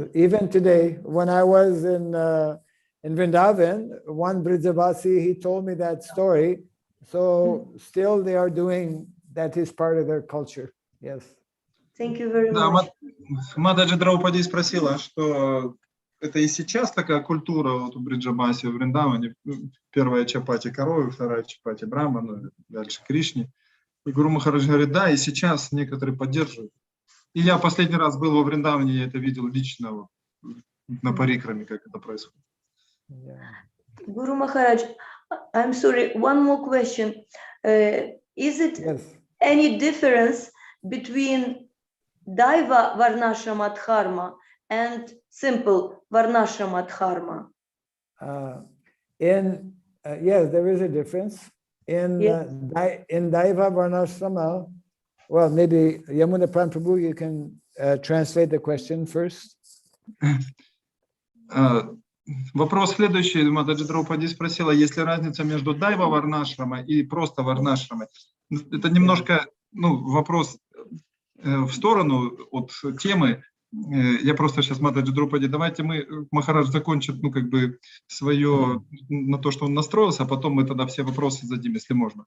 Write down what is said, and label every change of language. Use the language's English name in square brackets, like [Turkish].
[English] Even today, when I was in Vrindavan, one Brijavasi, he told me that story. So still they are doing, that is part of their culture. Yes. Thank you very [Russian] Да, [English] much. [Russian] Мададжи Драупади спросила, что это и сейчас такая культура вот у Бриджабаси в Вриндаване. Первая чапати коровы, вторая чапати Брахману, дальше Кришне. И Гуру Махарадж говорит, да, и сейчас некоторые поддерживают. И я последний раз был во Вриндаване, я это видел лично на парикраме, как это происходит. [English] Guru Maharaj, I'm sorry, one more question. Is it any difference between Daiva Varnashrama Dharma and simple Varnashrama Dharma? Yes, there is a difference. In Daiva Varnashrama, well, maybe Yamuna Prabhu, you can translate the question first. [Russian] Вопрос следующий. Мададжи Драупади спросила, есть ли разница между Дайва Варнашрама и просто Варнашрамой. Это немножко вопрос в сторону от темы. Я просто сейчас, Мададжи Драупади, давайте Махарадж закончит, свое, на то, что он настроился, а потом мы тогда все вопросы зададим, если можно.